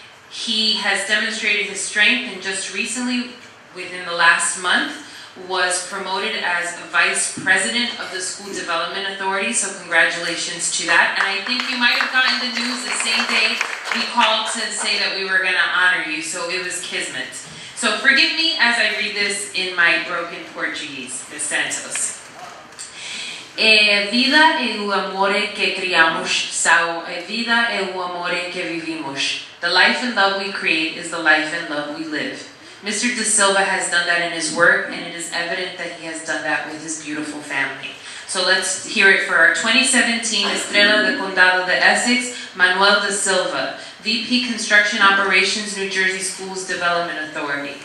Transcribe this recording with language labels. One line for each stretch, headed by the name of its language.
English: He has demonstrated his strength, and just recently, within the last month, was promoted as Vice President of the School Development Authority, so congratulations to that. And I think you might have gotten the news the same day we called to say that we were going to honor you, so it was kismet. So forgive me as I read this in my broken Portuguese, the Santos.
Portuguese: E vida e o amore que criamos são a vida e o amore que vivimos.
English: The life and love we create is the life and love we live. Mr. DaSilva has done that in his work, and it is evident that he has done that with his beautiful family. So let's hear it for our 2017 Estrelas de Condado de Essex, Manuel DaSilva, VP Construction Operations, New Jersey Schools Development Authority.